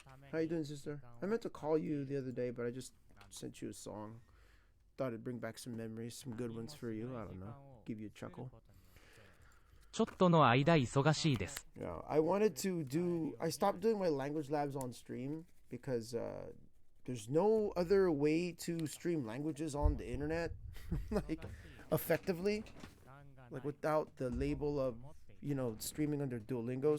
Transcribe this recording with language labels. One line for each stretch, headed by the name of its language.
English: How you doing, sister? I meant to call you the other day, but I just sent you a song. Thought it'd bring back some memories, some good ones for you. I don't know. Give you a chuckle.
Japanese: ちょっとの間忙しいです。
English: Yeah, I stopped doing my language labs on stream because there's no other way to stream languages on the internet, like effectively, like without the label of, you know, streaming under Duolingo.